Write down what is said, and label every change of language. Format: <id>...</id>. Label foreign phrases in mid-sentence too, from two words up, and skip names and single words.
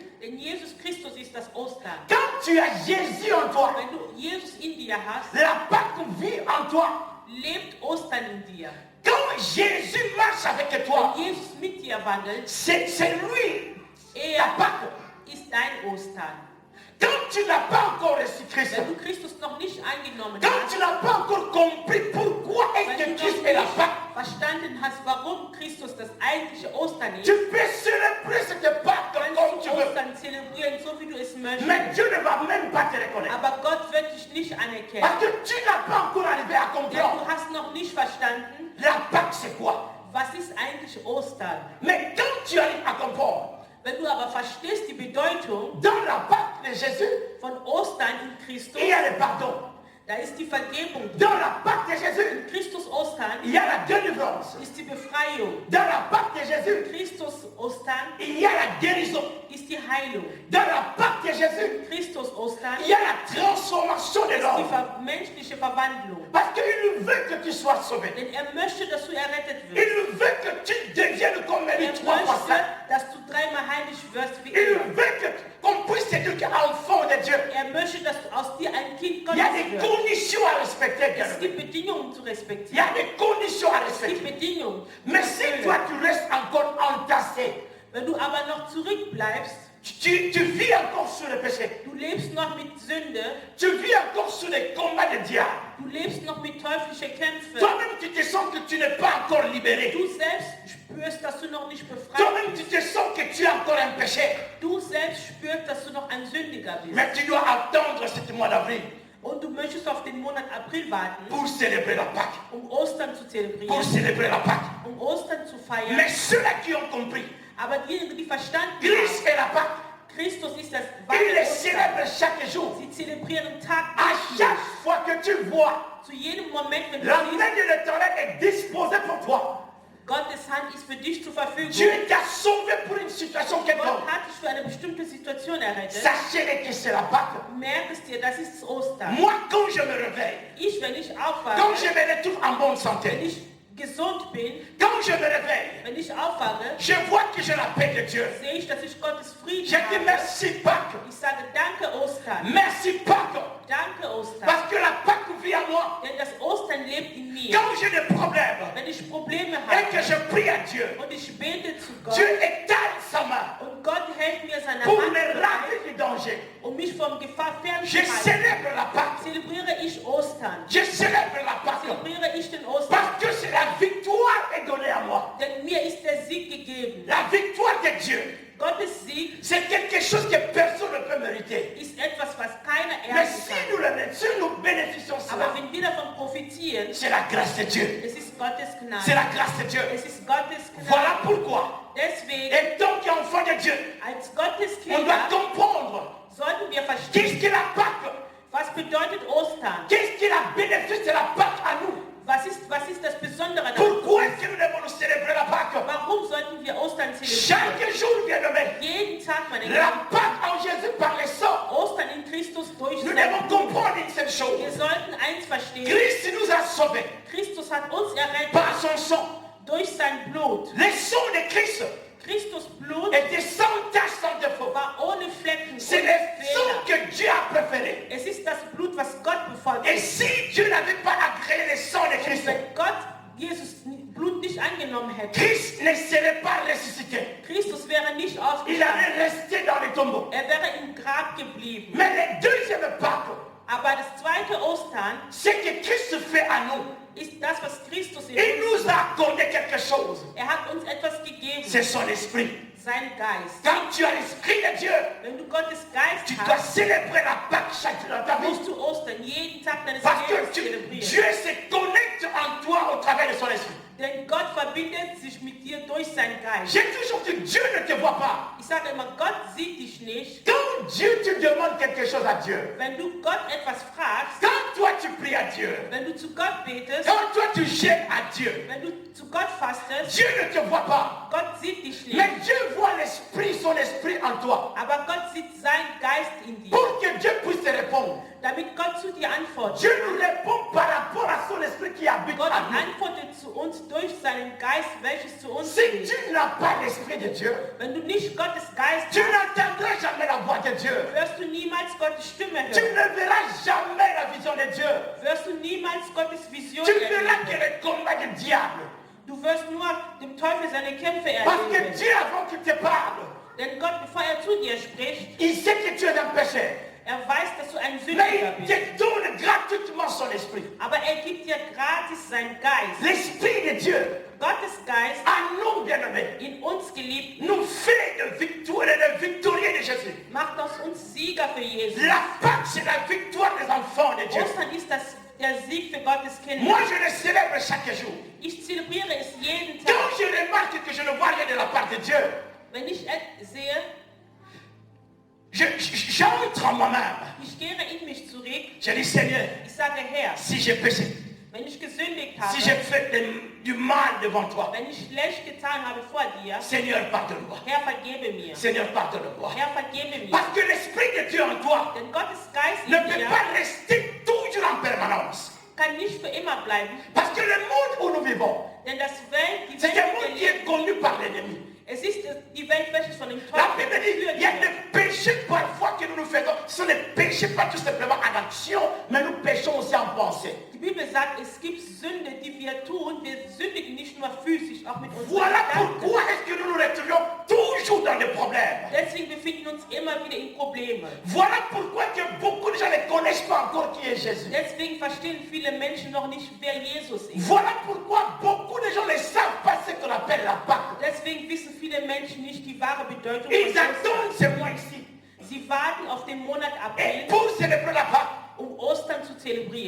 <de>denn Jesus Christus ist das Ostern.</de> <fr>Quand tu as Jésus en toi,</fr> <de>Wenn du Jesus in dir hast,</de> <fr>la Pâque vit en toi.</fr> <de>lebt Ostern in dir.</de> <fr>Quand Jésus marche avec toi,</fr> <de>Wenn Jesus mit dir wandelt,</de> <fr>c'est lui</fr> <de>er</de> <fr>la Pâque.</fr> <de>ist dein Ostern.</de> <fr>Quand tu n'as pas encore reçu Christ,</fr> <de>Wenn du Christus noch nicht angenommen</de> <fr>quand</fr> <de>hast,</de> <fr>tu n'as pas encore compris pourquoi est-ce</fr> <de>wenn</de> <fr>que</fr> <de>du</de> <fr>Christ</fr> <de>noch</de> <fr>est la</fr> <de>nicht</de> <fr>Pâque,</fr> <de>verstanden hast, warum Christus das eigentliche Ostern ist,</de> <fr>tu peux célébrer cette Pâque comme</fr> <de>kannst</de> <fr>tu</fr> <de>du</de> <fr>veux.</fr> <de>Ostern zelebrieren, so wie du es möchtest.</de> <fr>Mais Dieu ne va même pas te reconnaître.</fr> <de>Aber Gott wird dich nicht anerkennen.</de> <fr>Parce que tu n'as pas encore arrivé à</fr> <de>Denn</de> <fr>comprendre</fr> <de>du hast noch nicht verstanden,</de> <fr>la Pâque c'est quoi.</fr> <de>was ist eigentlich Ostern.</de> <fr>Mais quand tu arrives à comprendre,</fr> <de>Wenn du aber verstehst die Bedeutung</de> <fr>dans la Pâque de Jésus,</fr> <de>von Ostern in Christus,</de> <fr>il y a le pardon.</fr> <de>da ist die Vergebung.</de> <fr>Dans la Pâque de Jésus,</fr> <de>In Christus Ostern</de> <fr>il y a la délivrance.</fr> <de>ist die Befreiung.</de> <fr>Dans la Pâque de Jésus,</fr> <de>In Christus Ostern</de> <fr>il y a la guérison.</fr> <de>ist die Heilung.</de> <fr>Dans la Pâque de Jésus,</fr> <de>In Christus Ostern</de> <fr>il y a la transformation de</fr> <de>ist die</de> <fr>l'homme.</fr> <de>menschliche Verwandlung.</de> <fr>Parce qu'il veut que tu sois sauvé.</fr> <de>Denn er möchte, dass du errettet</de> <fr>Il</fr> <de>wirst.</de> <fr>veut que tu deviennes comme</fr> <de>Er</de> <fr>Élie 3 fois</fr> <de>möchte,</de> <fr>saint.</fr> <de>dass du dreimal heilig wirst wie</de> <fr>Il</fr> <de>er.</de> <fr>veut qu'on puisse éduquer enfant de Dieu.</fr> <de>Er möchte, dass du aus dir ein Kind</de> <fr>Il y</fr> <de>Gottes</de> <fr>a des</fr> <de>wirst.</de> <fr>conditions à respecter, bien</fr> <de>Es</de> <fr>aimé.</fr> <de>gibt Bedingungen zu</de> <fr>Il y</fr> <de>respektieren.</de> <fr>a des conditions à</fr> <de>Es gibt</de> <fr>respecter.</fr> <de>Bedingungen. zu</de> <fr>Mais si</fr> <de>erfüllen.</de> <fr>toi tu restes encore entassé,</fr> <de>Wenn du aber noch zurückbleibst,</de> <fr>tu vis encore sous le péché,</fr> <de>du lebst noch mit Sünde,</de> <fr>tu vis encore sous les combats de diable,</fr> <de>du lebst noch mit teuflischen Kämpfen,</de> <fr>toi-même tu te sens que tu n'es pas encore libéré,</fr> <de>du selbst spürst, dass du noch nicht befreit</de> <fr>toi-même tu</fr> <de>bist,</de> <fr>te sens que tu es encore un péché,</fr> <de>du selbst spürst, dass du noch ein Sündiger bist.</de> <fr>mais tu dois attendre ce mois d'avril</fr> <de>Und du möchtest auf den Monat April warten,</de> <fr>pour célébrer la Pâque,</fr> <de>um Ostern zu</de> <fr>pour</fr> <de>zelebrieren,</de> <fr>célébrer la Pâque.</fr> <de>um Ostern zu feiern.</de> <fr>Mais ceux-là qui ont compris,</fr> <de>Aber diejenigen, die verstanden</de> <fr>Christ</fr> <de>haben,</de> <fr>est la Pâque,</fr> <de>Christus ist das</de> <fr>ils</fr> <de>wahre</de> <fr>les</fr> <de>Ostern.</de> <fr>célèbrent chaque jour.</fr> <de>Sie zelebrieren Tag</de> <fr>À</fr> <de>für</de> <fr>chaque</fr> <de>Tag.</de> <fr>fois que tu vois,</fr> <de>Zu jedem Moment, wenn du</de> <fr>la main</fr> <de>siehst,</de> <fr>de l'Éternel est disposée pour toi.</fr> <de>Gottes Hand ist für dich zur Verfügung.</de> <fr>Dieu t'a sauvé pour une situation</fr> <de>Gott</de> <fr>quelconque.</fr> <de>hat dich für eine bestimmte Situation errettet.</de> <fr>Sachez que c'est la Pâque.</fr> <de>Merk es dir, das ist Ostern.</de> <fr>Moi, quand je me réveille,</fr> <de>Ich, wenn ich</de> <fr>quand</fr> <de>aufwache,</de> <fr>je me retrouve en bonne</fr> <de>wenn</de> <fr>santé,</fr> <de>ich gesund bin,</de> <fr>quand je me réveille,</fr> <de>wenn ich aufwache,</de> <fr>je vois que j'ai la paix de Dieu.</fr> <de>sehe ich, dass ich Gottes Frieden</de> <fr>Je dis</fr> <de>habe.</de> <fr>merci Pâques.</fr> <de>Ich sage danke Ostern.</de> <fr>Merci Pâques.</fr> <de>Danke Ostern.</de> <fr>Parce que la Pâque vit en moi.</fr> <de>Denn das Ostern lebt in mir.</de> <fr>Quand j'ai des problèmes</fr> <de>Wenn ich Probleme</de> <fr>et que</fr> <de>habe</de> <fr>je prie à Dieu,</fr> <de>und ich bete zu Gott</de> <fr>Dieu étale sa main</fr> <de>und Gott hält mir seine</de> <fr>pour</fr> <de>Hand</de> <fr>me</fr> <de>frei,</de> <fr>raser du danger.</fr> <de>um mich vom Gefahr</de> <fr>Je</fr> <de>fernzuhalten,</de> <fr>célèbre la Pâque.</fr> <de>zelebriere ich Ostern.</de> <fr>Je célèbre la Pâque.</fr> <de>Zelebriere ich den Ostern.</de> <fr>Parce que c'est la victoire est donnée à moi.</fr> <de>Denn mir ist der Sieg gegeben.</de> <fr>La victoire de Dieu,</fr> <de>Gottes Sieg</de> <fr>c'est quelque chose que personne ne peut mériter.</fr> <de>ist etwas, was keiner</de> <fr>Mais</fr> <de>ernten</de> <fr>si</fr> <de>kann.</de> <fr>nous bénéficions de</fr> <de>Aber</de> <fr>cela,</fr> <de>wenn wir davon profitieren,</de> <fr>c'est la grâce de Dieu.</fr> <de>es ist ist Gottes Gnade.</de> <fr>C'est la grâce de Dieu.</fr> <de>Es ist Gottes Gnade.</de> <fr>Voilà pourquoi,</fr> <de>Deswegen,</de> <fr>étant qu'enfant de Dieu,</fr> <de>als Gottes</de> <fr>on doit</fr> <de>Kinder</de> <fr>comprendre</fr> <de>sollten wir verstehen,</de> <fr>qu'est-ce que la Pâque,</fr> <de>was bedeutet Ostern.</de> <fr>qu'est-ce que la bénéfice de la Pâque à nous.</fr> <de>Was ist das Besondere daran?</de> <fr>Pourquoi est-ce que nous devons nous célébrer la Pâque?</fr> <de>Warum sollten wir Ostern zelebrieren?</de> <fr>Chaque jour, bien aimé,</fr> <de>Jeden Tag, meine</de> <fr>la</fr> <de>Lieben.</de> <fr>Pâque en Jésus par le sang.</fr> <de>Ostern in Christus durch</de> <fr>Nous</fr> <de>sein</de> <fr>devons</fr> <de>Blut.</de> <fr>comprendre une seule chose.</fr> <de>Wir sollten eins verstehen.</de> <fr>Christ nous a sauvés</fr> <de>Christus hat uns errettet</de> <fr>par son sang.</fr> <de>durch sein Blut.</de> <fr>Le sang de Christ</fr> <de>Christus Blut</de> <fr>était sans tache, sans défaut.</fr> <de>war ohne Flecken,</de> <fr>C'est</fr> <de>ohne</de> <fr>le sang</fr> <de>Fehler.</de> <fr>que Dieu a préféré.</fr> <de>Es ist das Blut, was Gott</de> <fr>Et</fr> <de>bevorzugt.</de> <fr>si Dieu n'avait pas agréé le sang de Christ,</fr> <de>Wenn Gott Jesus Blut nicht angenommen hätte,</de> <fr>Christ ne serait pas ressuscité.</fr> <de>Christus wäre nicht</de> <fr>Il</fr> <de>aufgestanden.</de> <fr>allait rester dans les tombeaux.</fr> <de>Er wäre im Grab geblieben.</de> <fr>Mais le deuxième Pâque,</fr> <de>Aber das zweite Ostern</de> <fr>ce que Christ fait à nous,</fr> <de>ist das, was Christus in</de> <fr>il</fr> <de>uns</de> <fr>nous a accordé quelque chose.</fr> <de>Er hat uns etwas gegeben,</de> <fr>C'est son esprit.</fr> <de>sein Geist.</de> <fr>Quand tu as l'esprit de Dieu,</fr> <de>Wenn du Gottes Geist</de> <fr>tu dois</fr> <de>hast,</de> <fr>célébrer la Pâque chaque jour dans ta vie.</fr> <de>musst du Ostern jeden Tag deines</de> <fr>Parce que</fr> <de>Lebens</de> <fr>Dieu</fr> <de>zelebrieren.</de> <fr>se connecte en toi au travers de son esprit.</fr> <de>Denn Gott verbindet sich mit dir durch sein Geist.</de> <fr>J'ai toujours dit, Dieu ne te voit pas.</fr> <de>Ich sage immer, Gott sieht dich nicht.</de> <fr>Quand Dieu te demande quelque chose à Dieu,</fr> <de>Wenn du Gott etwas fragst,</de> <fr>quand toi tu pries à Dieu,</fr> <de>wenn du zu Gott betest,</de> <fr>quand toi tu gênes à Dieu,</fr> <de>wenn du zu Gott fastest,</de> <fr>Dieu ne te voit pas.</fr> <de>Gott sieht dich nicht.</de> <fr>Mais Dieu voit l'esprit, son esprit en toi.</fr> <de>Aber Gott sieht seinen Geist in dir,</de> <fr>Pour que Dieu puisse te répondre.</fr> <de>damit Gott zu dir antwortet.</de> <fr>Dieu nous répond par rapport à son esprit qui habite</fr> <de>Gott</de> <fr>en nous.</fr> <de>antwortet zu uns durch seinen Geist, welches zu uns</de> <fr>Si</fr> <de>lebt.</de> <fr>tu n'as pas l'esprit de Dieu,</fr> <de>Wenn du nicht Gottes Geist</de> <fr>tu</fr> <de>hast,</de> <fr>n'entendras jamais la voix de Dieu.</fr> <de>wirst du niemals Gottes Stimme</de> <fr>Tu</fr> <de>hören.</de> <fr>ne verras jamais la vision de Dieu.</fr> <de>Wirst du niemals Gottes Vision</de> <fr>Tu verras que</fr> <de>erleben.</de> <fr>le combat du diable.</fr> <de>Du wirst nur dem Teufel seine Kämpfe</de> <fr>Parce que</fr> <de>erleben.</de> <fr>Dieu, avant qu'il te parle,</fr> <de>Denn Gott, bevor er zu dir spricht,</de> <fr>il sait que tu es un péché.</fr> <de>er weiß, dass du ein</de> <fr>Mais</fr> <de>Sündiger</de> <fr>il</fr> <de>bist.</de> <fr>te donne gratuitement son esprit.</fr> <de>Aber er gibt dir gratis seinen Geist.</de> <fr>L'esprit de Dieu,</fr> <de>Gottes Geist,</de> <fr>à nous bien-aimés,</fr> <de>in uns geliebt,</de> <fr>nous fait de victorieux de Jésus.</fr> <de>macht aus uns Sieger für Jesus.</de> <fr>La Pâque, c'est la victoire des enfants de Dieu.</fr> <de>Ostern ist der Sieg für Gottes Kinder.</de> <fr>Moi, je le célèbre chaque jour.</fr> <de>Ich zelebriere es jeden Tag.</de> <fr>Quand je remarque que je ne vois rien de la part de Dieu,</fr> <de>Wenn ich sehe,</de> <fr>j'entre en moi-même.</fr> <de>ich kehre in mich zurück,</de> <fr>Je dis, Seigneur,</fr> <de>ich sage, Herr,</de> <fr>si j'ai péché,</fr> <de>wenn ich gesündigt</de> <fr>si j'ai</fr> <de>habe,</de> <fr>fait du mal devant toi,</fr> <de>wenn ich schlecht getan habe vor dir,</de> <fr>Seigneur, pardonne-moi.</fr> <de>Herr, vergebe mir.</de> <fr>Seigneur, pardonne-moi.</fr> <de>Herr, vergebe mir.</de> <fr>Parce que l'Esprit de Dieu en toi</fr> <de>Denn Gottes Geist</de> <fr>ne</fr> <de>in</de> <fr>peut</fr> <de>dir</de> <fr>pas rester toujours en permanence.</fr> <de>kann nicht für immer bleiben.</de> <fr>Parce que le monde où nous vivons,</fr> <de>Denn die</de> <fr>c'est</fr> <de>Welt,</de> <fr>un monde qui est connu par l'ennemi.</fr> <de>es ist die Welt, welche von dem</de> <fr>La</fr> <de>Teufel</de> <fr>Bible dit, il y a des péchés parfois que nous nous faisons. Ce sont des péchés pas tout simplement en action, mais nous péchons aussi en pensée.</fr> <de>Die Bibel sagt, es gibt Sünde, die wir tun. Wir sündigen nicht nur physisch, auch mit unseren</de> <fr>Voilà</fr> <de>Gedanken.</de> <fr>pourquoi est-ce que nous nous retrouvons toujours dans des problèmes.</fr> <de>Deswegen befinden wir uns immer wieder in Problemen.</de> <fr>Voilà pourquoi que beaucoup de gens ne connaissent pas encore qui est Jésus.</fr> <de>Deswegen verstehen viele Menschen noch nicht, wer Jesus ist.</de> <fr>Voilà pourquoi beaucoup de gens ne savent pas ce qu'on appelle la Pâque.</fr> <de>Deswegen wissen viele Menschen nicht die wahre Bedeutung von</de> <fr>Ils</fr> <de>Ostern.</de> <fr>attendent ce mois-ci.</fr> <de>Sie warten auf den Monat</de> <fr>Et</fr> <de>April,</de> <fr>pour célébrer la Pâque,</fr> <de>Ostern zu zelebrieren.</de>